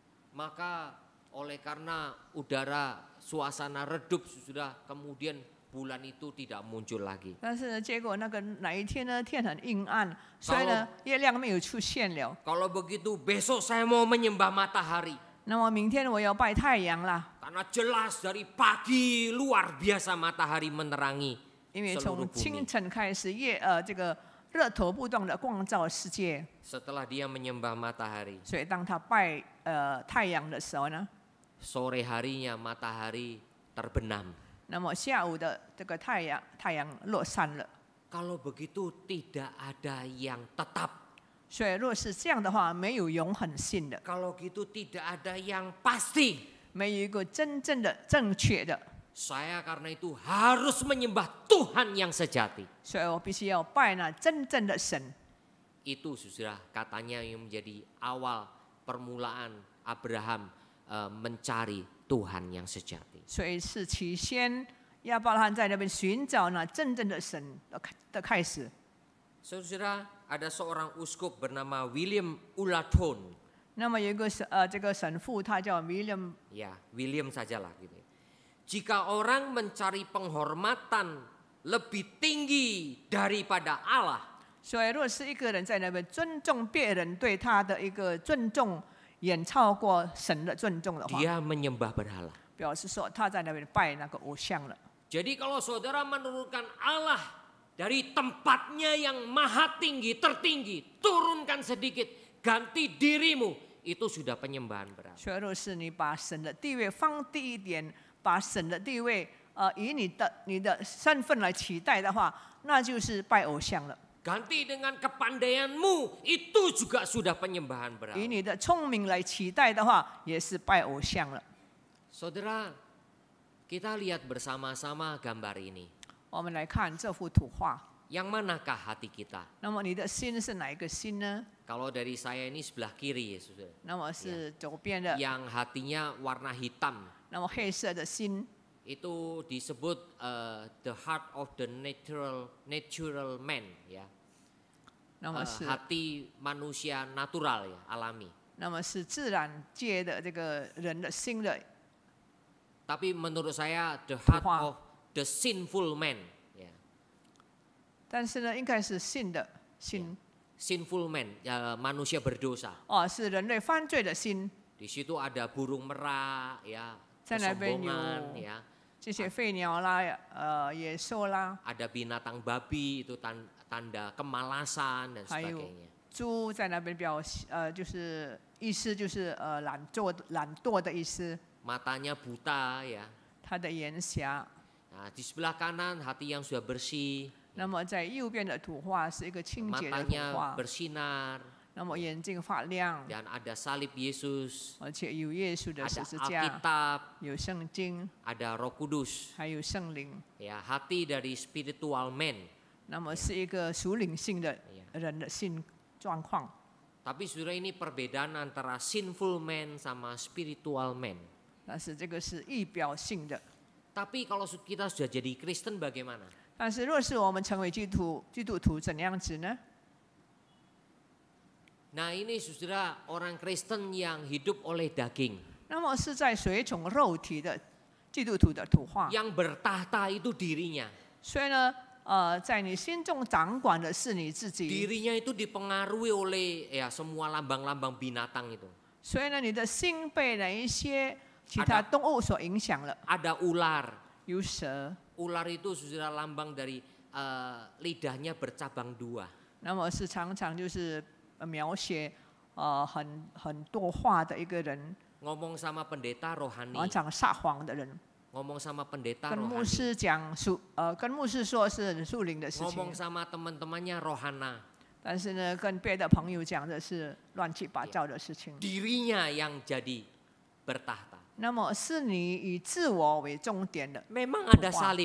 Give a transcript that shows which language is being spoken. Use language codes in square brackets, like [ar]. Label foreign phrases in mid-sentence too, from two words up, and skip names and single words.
[id] Maka oleh karena udara suasana redup sudah kemudian bulan itu tidak muncul lagi. [zh] 但是结果哪一天呢，天很阴暗，所以呢，月亮没有出现了。 [id] Kalau begitu besok saya mau menyembah matahari. [zh] 那么明天我要拜太阳啦， [id] Karena jelas dari pagi luar biasa matahari menerangi [zh] 因为 [id] seluruh [zh] 从清 [id] bumi. [zh] 晨开始，这个热头不断的光照世界。 [id] Setelah dia menyembah matahari, [zh] 所以当他拜太阳的时候呢， [id] sore harinya matahari terbenam. [zh] 那么下午的这个太阳落山了。 [id] Kalau begitu tidak ada yang tetap. [zh] 所以若是这样的话，没有永恒性的， [id] Kalau gitu tidak ada yang pasti. [zh] 没有一个真正的正确的。 [id] Saya karena itu harus menyembah Tuhan yang sejati. [zh] 所以我必须要拜那真正的神。 [id] Itu sudah katanya yang menjadi awal permulaan Abraham mencari Tuhan yang sejati. [zh] 所以是起先亚伯拉罕在那边寻找那真正的神的开始。 [id] Saudara, ada seorang uskup bernama William Ulaton. [zh] 那么有一个这个神父，他叫 William， [id] Ya, William sajalah gitu. Jika orang mencari penghormatan lebih tinggi daripada Allah, [zh] 所以若是一个人在那边尊重别人对他的一个尊重，远超过神的尊重的话， [id] dia menyembah berhala. [zh] 表示说他在那边拜那个偶像了。 [id] Jadi kalau saudara menurunkan Allah dari tempatnya yang maha tinggi, tertinggi, turunkan sedikit, ganti dirimu, itu sudah penyembahan berhala. [zh] 所以若是你把神的地位放低一点，把神的地位以你的身份来取代的话，那就是拜偶像了。 [id] Ganti dengan kepandaianmu, itu juga sudah penyembahan [zh] 以 [id] berhala. [zh] 你的聪明来取代的话，也是拜偶像了。 [id] Saudara, kita lihat bersama-sama gambar ini. [zh] 我们来看这幅图画， [id] Yang manakah hati kita? [zh] 那么你的心是哪一个心呢？ [id] Kalau dari saya ini sebelah kiri ya saudara. [zh] 那么是左边的， [id] Yang hatinya warna hitam. [zh] 那么黑色的心， [id] Itu disebut [en] the heart of the natural man [id] ya. [zh] 那么是 [id] Hati manusia natural ya, alami. [zh] 那么是自然界的这个人的心的。 [id] Tapi menurut saya [en] the heart [id] Tuhan. [en] of the sinful man ya. [zh] 但是呢，应该是信的心 [en] Sinful man [id] ya, manusia berdosa. [zh] 哦，是人类犯罪的心。 [id] Di situ ada burung merak ya, [zh] 在那边有 [id] kesombongan ya. [zh] 这些飞鸟啦，野兽啦， [id] Ada binatang babi itu tanda kemalasan dan [zh] 还有 [id] sebagainya. [zh] 猪在那边就是意思就是懒惰的意思。 [id] Matanya buta ya. [zh] 他的眼瞎。 [id] Nah, di sebelah kanan hati yang sudah bersih, [zh] 那么在右边的图画是一个清洁的图 [id] matanya [zh] 画， [id] bersinar [zh] 那么眼睛发亮， [id] dan ada salib Yesus, [zh] 而且有耶稣的十 [id] ada [zh] 字架， [id] Alkitab, [zh] 有圣经， [id] ada Roh Kudus. [zh] 还有圣灵。 [id] Ya, hati dari [en] spiritual man. [zh] 那么是一个属灵性的人的性状况。 [id] Tapi saudara ini perbedaan antara [en] sinful man [id] sama [en] spiritual man. [zh] 但是这个是意表性的。 [id] Tapi kalau kita sudah jadi Kristen bagaimana? [zh] 但是若是我们成为基督徒怎样子呢？ [id] Nah ini saudara orang Kristen yang hidup oleh daging. [zh] 那么是在随从肉体的基督徒的图画。 [id] Yang bertahta itu dirinya. [zh] 所以呢，在你心中掌管的是你自己。 [id] Dirinya itu dipengaruhi oleh ya semua lambang-lambang binatang itu. [zh] 所以呢，你的心被哪一些其他动物所影响了。 [id] Ada ular. [zh] 有蛇， [id] Ular itu saudara lambang dari lidahnya bercabang 2. [zh] 那么是常常就是描写很多话的一个人， [id] Ngomong sama pendeta rohani. [zh] 讲撒谎的人， [id] Ngomong sama pendeta [zh] 跟牧 [id] rohani. [zh] 师讲跟牧师说是属灵的事 [id] Ngomong [zh] 情， [id] sama teman-temannya rohana. [zh] 但是呢，跟别的朋友讲的是乱七八糟的事情。 [id] Dirinya yang jadi bertahta. [zh] 那么是你以自我为重点的， [id] Memang ada salib,